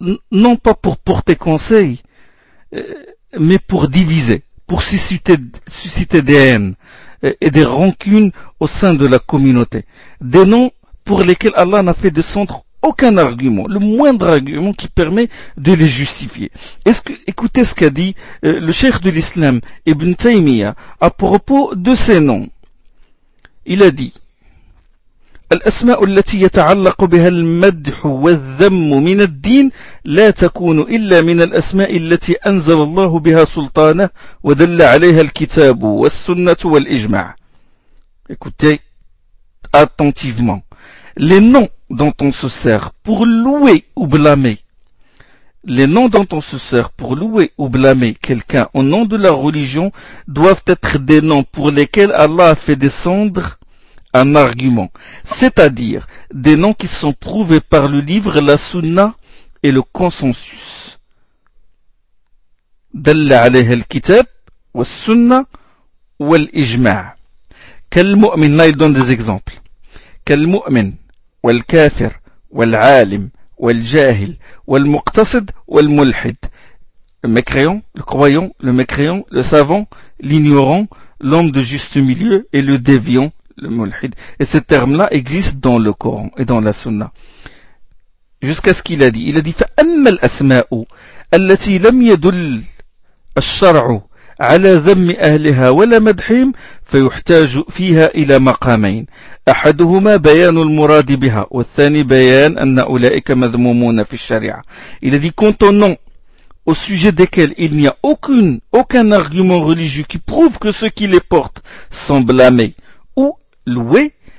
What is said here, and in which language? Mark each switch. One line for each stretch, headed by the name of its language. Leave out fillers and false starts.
French: non pas pour porter conseil, mais pour diviser, pour susciter des haines et des rancunes au sein de la communauté. Des noms pour lesquels Allah n'a fait descendre aucun argument, le moindre argument qui permet de les justifier. Écoutez ce qu'a dit le cheikh de l'islam, Ibn Taymiyyah, à propos de ces noms. Il a dit,
Arabic: الأسماء التي يتعلق بها المدح والذم من الدين لا تكون إلا من الأسماء التي أنزل الله بها سلطانه ودل عليها الكتاب والسنة والإجماع.
French: Écoutez attentivement. Les noms dont on se sert pour louer ou blâmer, les noms dont on se sert pour louer ou blâmer quelqu'un au nom de la religion doivent être des noms pour lesquels Allah a fait descendre un argument, c'est-à-dire des noms qui sont prouvés par le livre, la sunna et le consensus.
Arabic: Dalla alayhi al-kitab wa sunna wa al-ijma'.
French: Quel mu'min, là il donne des exemples.
Arabic: Quel mu'min والكافر والعالم والجاهل والمقتصد والملحد.
French: Le mécréant, le croyant, le mécréant, le savant, l'ignorant, l'homme de juste milieu et le déviant, le mulhid. Et ces termes-là existent dans le Coran et dans la Sunna. Jusqu'à ce qu'il a dit. Il a dit,
Arabic: فَأَمَّا الْأَسْمَاءُ الَّتِي لَمْ يَدُلُّ الشَّرْعُ عَلَى ذَمِّ أَهْلِهَا وَلَا مَدْحِهِمْ فَيُحْتَاجُ فِيهَا إِلَى مَقَامَيْنِ أَحَدُهُمَا بَيَانُ الْمُرَادِ بِهَا وَالثَّانِي بَيَانُ أَنَّ أُولَئِكَ مَذْمُومُونَ فِي الشَّرِيعَةِ.
French: Il a dit, quant aux noms au sujet desquels il n'y a aucun argument religieux qui prouve que ceux qui les portent sont blâmés ou loués,